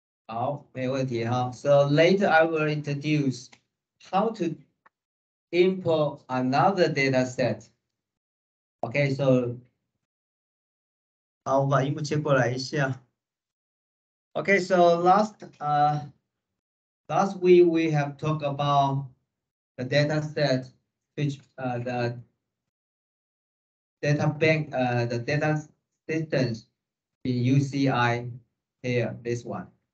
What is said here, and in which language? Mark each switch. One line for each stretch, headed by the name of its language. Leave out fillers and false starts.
English: So later I will introduce how to import another data set.
Chinese: Okay, so 好，我把荧幕切过来一下。
English: Okay, so last week we have talked about the data set, which the data bank, the data systems in UCI here, this one.